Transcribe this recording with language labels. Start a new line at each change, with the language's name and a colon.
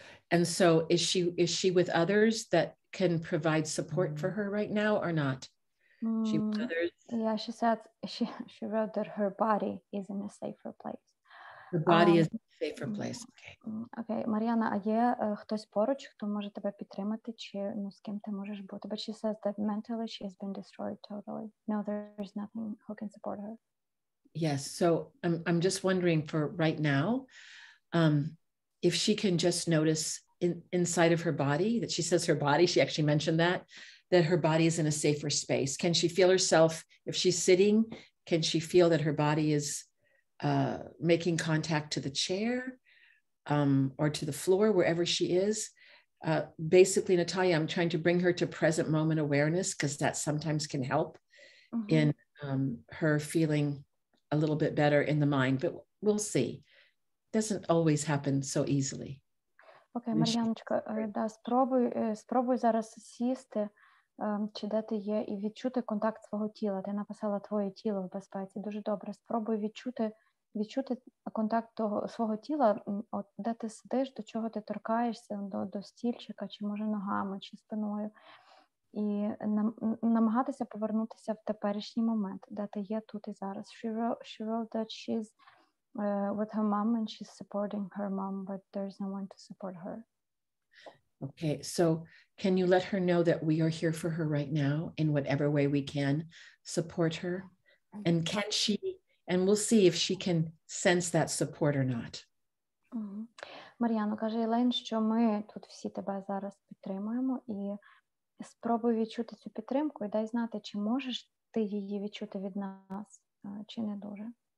English: And so is she with others that can provide support for her right now or not? She with others? Yeah, she said she wrote that her body is in a safer place. The body is a safer place.
Ukrainian: Окей, Мар'яна, а є хтось поруч, хто може тебе підтримати, чи з ким ти можеш бути?
English: But she says that mentally she has been destroyed totally. No, there's nothing who can support her. Yes, so I'm just wondering for right now, if she can just notice inside of her body, that she says her body, she actually mentioned that her body is in a safer space. Can she feel herself, if she's sitting, can she feel that her body is making contact to the chair or to the floor, wherever she is? Basically, Natalia, I'm trying to bring her to present moment awareness, because that sometimes can help in her feeling a little bit better in the mind, but we'll see. It doesn't always happen so easily.
Ukrainian: Окей, Мар'яночка, да, спробуй зараз сісти, чи де ти є, і відчути контакт свого тіла. Ти написала твоє тіло в безпеці. Дуже добре. Спробуй відчути контакт свого тіла, от де ти сидиш, до чого ти торкаєшся, до стільчика, чи може ногами, чи спиною. І намагатися повернутися в теперішній момент, де ти є тут і зараз.
English: She wrote that she's with her mom and she's supporting her mom, but there's no one to support her. Okay, so can you let her know that we are here for her right now in whatever way we can support her? And can she, and we'll see if she can sense that support or not.
Ukrainian: Мар'яно, каже Елейн, що ми тут всі тебе зараз підтримуємо, і спробуй відчути цю підтримку і дай знати, чи можеш ти її відчути від нас, чи не дуже.